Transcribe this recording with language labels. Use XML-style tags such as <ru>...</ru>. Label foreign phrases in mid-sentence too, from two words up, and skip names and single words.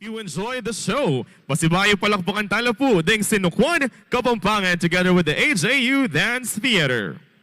<en>enjoy the show.</en> <pam>Pasibayo palakpakan tala po ding Sinukwan, Kapampangan together with the HAU Dance Theater.</pam>